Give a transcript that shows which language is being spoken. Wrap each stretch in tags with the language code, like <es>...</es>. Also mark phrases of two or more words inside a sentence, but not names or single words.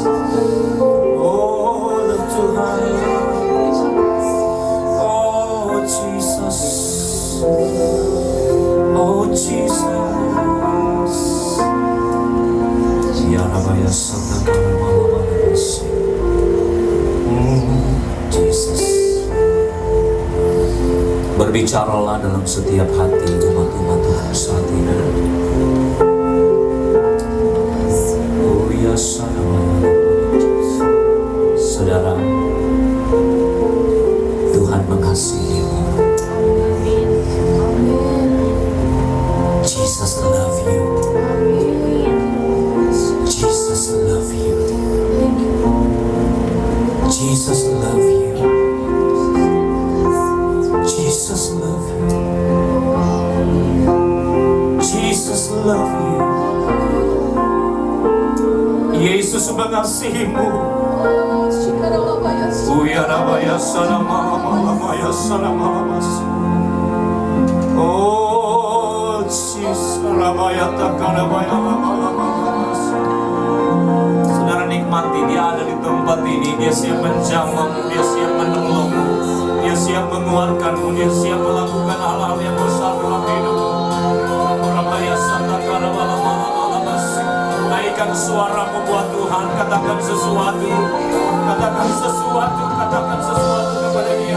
<id>Oh, Tuhan, oh Jesus, oh Jesus. Ya Rabaya Santa Kalamalamasi. Jesus. Berbicaralah dalam setiap hati umat-umat Tuhan saat ini. Oh ya saudara, Tuhan mengasihimu.</id> <en>Jesus love you. Jesus love you. Jesus love you. Jesus love you. Jesus love you.</en> <id>Yesus mengasihimu. Uyarabaya salamaya salamamas. Oh Jesus, rabaya takarabaya lamamas. Saudara nikmati menikmati, dia ada di tempat ini, dia siap menjamahmu, dia siap menolongmu, dia siap menguatkanmu, dia siap melakukan hal-hal yang besar dalam hidupmu. Naikkan suaramu buat Tuhan, katakan sesuatu, katakan sesuatu, katakan sesuatu kepada Dia.</id>